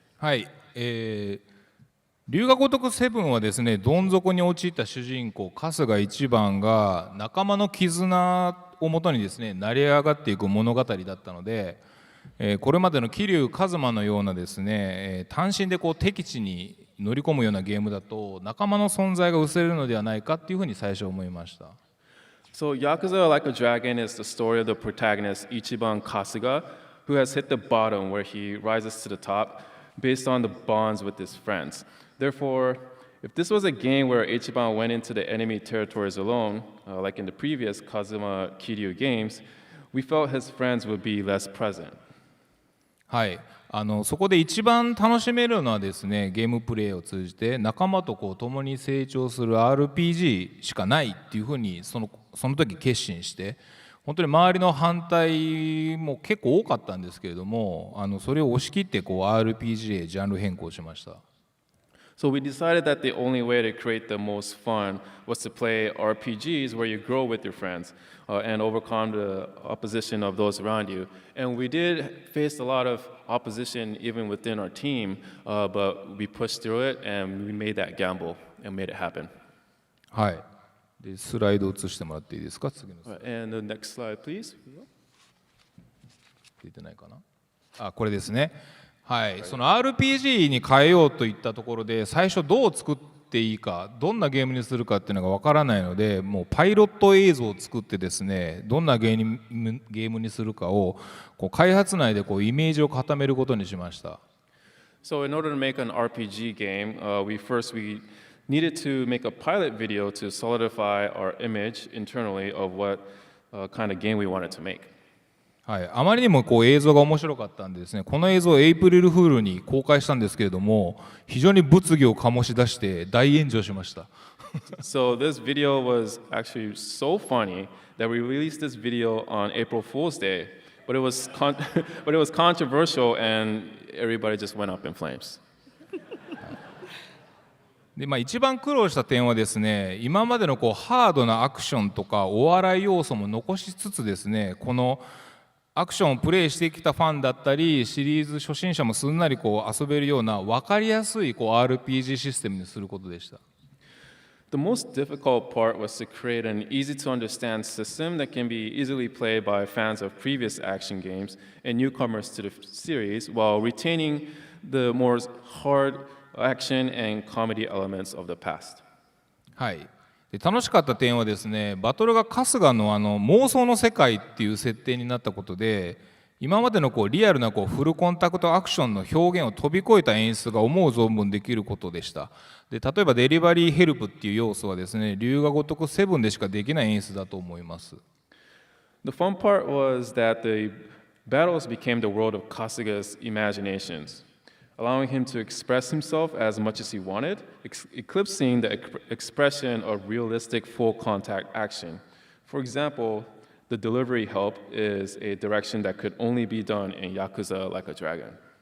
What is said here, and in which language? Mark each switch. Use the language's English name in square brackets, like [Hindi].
[Japanese] はい、龍が如く7はですね、どん底に陥った主人公春日一番が仲間の絆をもとにですね成り上がっていく物語だったので、これまでの桐生一馬のようなですね、単身でこう敵地に乗り込むようなゲームだと仲間の存在が薄れるのではないかっていうふうに最初思いました。 [English] So Yakuza Like a Dragon is the story of the protagonist Ichiban Kasuga, who has hit the bottom where he rises to the top based on the bonds with his friends. Therefore, if this was a game where Ichiban went into the enemy territories alone, like in the previous Kazuma Kiryu games, we felt his friends would be less present. [Japanese] はい、そこで一番楽しめるのはですね、ゲームプレイを通じて仲間とこう共に成長する RPG しかないっていうふうにその時決心して、本当に周りの反対も結構多かったんですけれども、それを押し切ってこう RPG へジャンル変更しました。 [English] So we decided that the only way to create the most fun was to play RPGs where you grow with your friends and overcome the opposition of those around you. And we did face a lot of opposition even within our team, but we pushed through it and we made that gamble and made it happen. [Japanese] はい。でスライド映してもらっていいですか、次のスライド。 [English] And the next slide, please. [Japanese] 出てないかな。あ、これですね。はい、その RPG に変えようといったところで最初どう作っていいか、どんなゲームにするかっていうのがわからないので、もうパイロット映像を作ってですね、どんなゲームにするかをこう開発内でこうイメージを固めることにしました。 [English] So in order to make an RPG game, we needed to make a pilot video to solidify our image internally of what kind of game we wanted to make. [Japanese] はい、あまりにもこう映像が面白かったんでですね、この映像をエイプリルフールに公開したんですけれども、非常に物議を醸し出して大炎上しました。 [English] So this video was actually so funny that we released this video on April Fool's Day, but it was controversial and everybody just went up in flames. [Japanese] で一番苦労した点はですね、今までのこうハードなアクションとかお笑い要素も残しつつですね、このアクションをプレイしてきたファンだったりシリーズ初心者もすんなりこう遊べるような分かりやすいこう RPG システムにすることでした。 [English] The most difficult part was to create an easy-to-understand system that can be easily played by fans of previous action games and newcomers to the series while retaining the more hard action and comedy elements of the past. [Japanese] はい、で楽しかった点はですね、バトルが春日の妄想の世界っていう設定になったことで、今までのリアルなフルコンタクトアクションの表現を飛び越えた演出が思う存分できることでした。で例えばデリバリーヘルプっていう要素はですね、龍が如く7でしかできない演出だと思います。 [English] The fun part was that the battles became the world of Kasuga's imaginations, allowing him to express himself as much as he wanted, eclipsing the expression of realistic full contact action. For example, the delivery help is a direction that could only be done in Yakuza Like a Dragon.